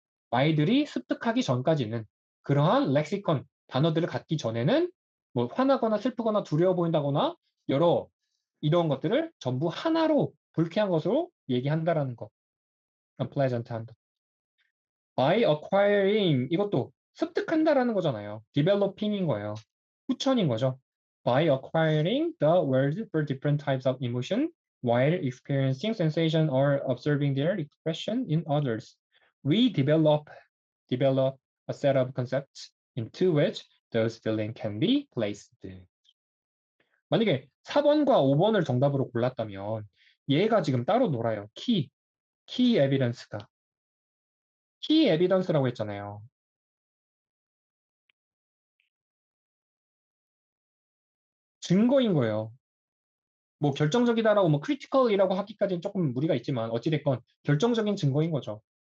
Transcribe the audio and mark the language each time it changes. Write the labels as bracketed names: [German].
[Korean] 아이들이 습득하기 전까지는 그러한 렉시컨, 단어들을 갖기 전에는 뭐 화나거나 슬프거나 두려워 보인다거나 여러 이런 것들을 전부 하나로 불쾌한 것으로 얘기한다라는 거. unpleasant 한다. [English] by acquiring [Korean] 이것도 습득한다라는 거잖아요. developing인 거예요. 후천인 거죠. [English] by acquiring the words for different types of emotion while experiencing sensation or observing their expression in others. We develop a set of concepts into which those feelings can be placed. [Korean] 만약에 4번과 5번을 정답으로 골랐다면 얘가 지금 따로 놀아요. 키 에비던스가. 키 에비던스라고 했잖아요. 증거인 거예요. 뭐 결정적이다라고 뭐 크리티컬이라고 하기까지는 조금 무리가 있지만 어찌됐건 결정적인 증거인 거죠.